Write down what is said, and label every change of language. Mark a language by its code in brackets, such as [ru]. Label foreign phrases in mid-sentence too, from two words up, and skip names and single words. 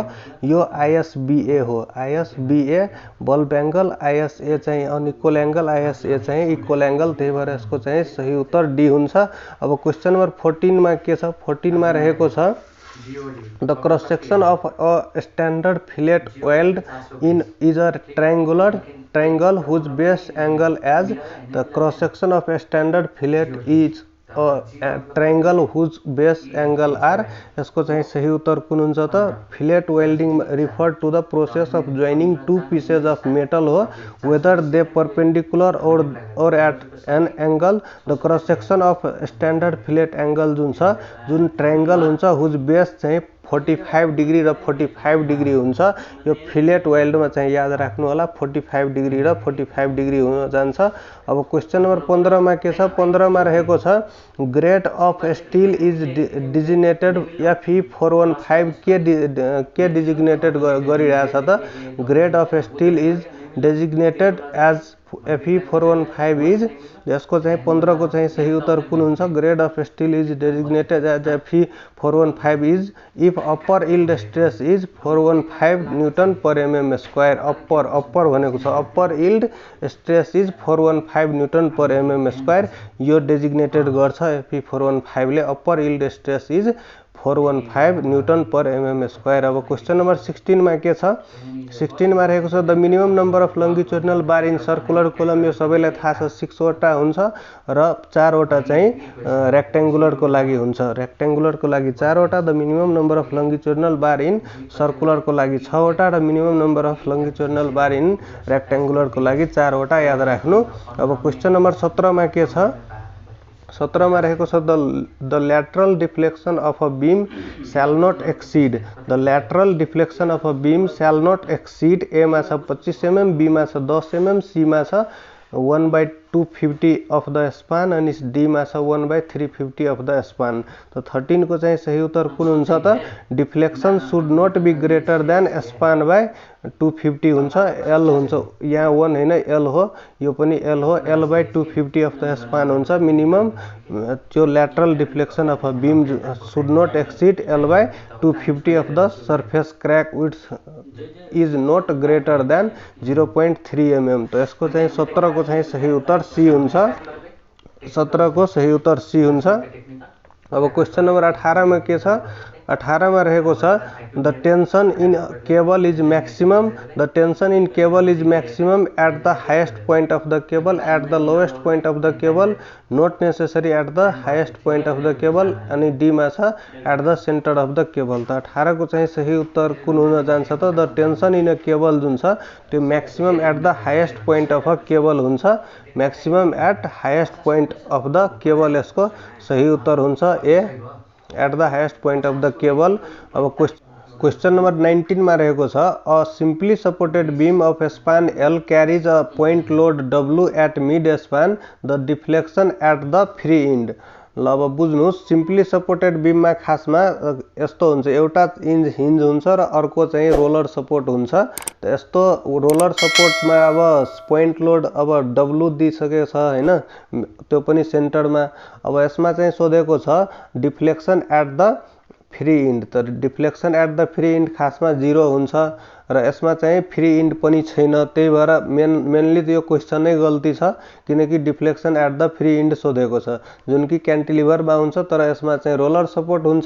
[ne] यो ISBA हो, ISBA [en] bulb angle, [ne] ISA चाहिँ [en] unequal angle, [ne] ISA चाहिँ [en] equal angle, [ne] त्यही भएर यसको चाहिँ सही उत्तर डी हुन्छ। [en] अब question number 14 [ne] मा के छ? 14 मा रहेको छ [en] the cross section of a standard fillet weld in is a triangle whose base angle as। the cross section of a standard fillet is a triangle whose base angle are। [ne] यसको चाहिँ सही उत्तर कुन हुन्छ त? [en] fillet welding refer to the process of joining two pieces of metal हो, whether they perpendicular or at an angle. the cross section of standard fillet angle [ne] जुन छ, जुन ट्रायंगल हुन्छ [en] whose base [ne] चाहिँ 45 डिग्री र 45 डिग्री हुन्छ। यो फिलेट वेल्डमा चाहिँ याद राख्नु होला 45 डिग्री र 45 डिग्री हुन जान्छ। अब [en] question number [ne] 15 मा के छ? 15 मा रहेको छ [en] grade of steel is designated [ne] FE415 के डिजिग्नेटेड गरिरहेछ त? [en] grade of steel is designated as FE415 is. [ne] यसको चाहिँ 15 को चाहिँ सही उत्तर कुन हुन्छ? [en] grade of steel is designated as FE415 is if upper yield stress is 415 newton per mm square. अप्पर [ne] भनेको छ [en] upper yield stress is 415 newton per mm square. [ne] यो डेजिग्नेटेड गर्छ FE415 ले, [en] upper yield stress is 415 newton per mm square. अब question number 16 [ne] मा के छ 16 मा रहेको छ [en] the minimum number of longitudinal bar in circular column. [ne] यो सबैलाई थाहा छ 6 वटा हुन्छ र 4 वटा चाहिँ रेक्टेंगुलर को लागि हुन्छ। रेक्टेंगुलर को लागि 4 वटा, [en] the minimum number of longitudinal bar in circular [ne] को लागि 6 वटा र [en] minimum number of longitudinal bar in rectangular [ne] को लागि 4 वटा याद राख्नु। [en] अब question number 17 [ne] मा के छ 17 मा रहेको छ [en] the lateral deflection of a beam shall not exceed. the lateral deflection of a beam shall not exceed. [ne] ए मा छ 25 mm, बी मा छ 10 mm, सी मा छ 1/250 [en] of the span [ne] अनि डी मा छ 1/350 [en] of the span. [ne] तो 13 को चाहिँ सही उत्तर कुन हुन्छ त [en] deflection should not be greater than span by 250 [ne] हुन्छ। एल हुन्छ यहाँ 1 हैन एल हो, यो पनि एल हो। [en] L by 250 of the span हुन्छ। मिनिमम त्यो lateral deflection of a beam should not exceed L by 250 of the surface crack width is not greater than 0.3 mm. [ne] तो यसको चाहिँ 17 को चाहिँ सही उत्तर सी हुन्छ। 17 को सही उत्तर सी हुन्छ। [en] अब question number 18 [ne] में के छ 18 में रहेको छ [en] the tension in cable is maximum. the tension in cable is maximum at the highest point of the cable at the lowest point of the cable not necessary at the highest point of the cable [ne] अनि डी मा छ [en] at the center of the cable. [ne] त 18 को चाहिँ सही उत्तर कुन हुन जान्छ त [en] the tension in a cable [ne] जुन छ त्यो [en] maximum at the highest point of a cable [ne] हुन्छ। [en] maximum at highest point of the cable [ne] यसको सही उत्तर हुन्छ ए [en] at the highest point of the cable. अब question number 19 [ne] में रहेको छ [en] a simply supported beam of span L carries a point load W at mid span the deflection at the free end. [ne] ल अब बुझ्नु [en] simply supported beam [ne] में खासमा यस्तो हुन्छ एउटा हिन्ज हुन्छ र अर्को चाहिँ [en] roller support [ne] हुन्छ। त यस्तो [en] roller support [ne] में अब [en] point load [ne] अब डब्लू दिइसकेको छ हैन त्यो पनि सेन्टर में। अब यसमा चाहिँ सोधेको छ [en] deflection at the free end. [ne] त [en] deflection at the free end [ne] खासमा 0 हुन्छ र यसमा चाहिँ [en] free end [ne] पनि छैन। त्यही भएर मेनली त यो क्वेश्चन नै गल्ती छ किनकि [en] deflection at the free end [ne] सोधेको छ जुन कि क्यान्टिलिभर मा हुन्छ तर यसमा चाहिँ [en] roller support [ne] हुन्छ।